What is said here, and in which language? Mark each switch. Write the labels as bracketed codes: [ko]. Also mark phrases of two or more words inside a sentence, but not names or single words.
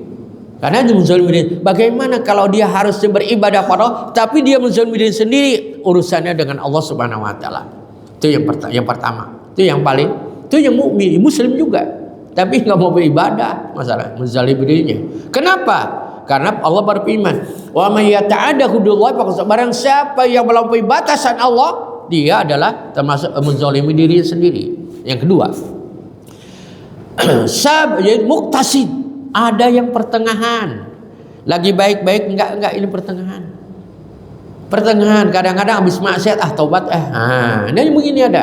[id] Karena dia menzalimi diri. Bagaimana kalau dia harus beribadah pada Allah, tapi dia menzalimi diri sendiri, urusannya dengan Allah [ar] سبحانه وتعالى. [id] Itu yang pertama. Itu yang paling, itu yang mukmin, muslim juga. Tapi nggak mau beribadah, masalah menzalimi dirinya. Kenapa? Karena Allah berfirman, [ar] "ومن يتعد حدود الله فقد [id] barang siapa yang melampaui batasan Allah, dia adalah termasuk menzalimi diri sendiri." Yang kedua, jadi muktasid, ada yang pertengahan. Lagi baik-baik enggak ini pertengahan. Pertengahan, kadang-kadang habis maksiat taubat ini begini ada.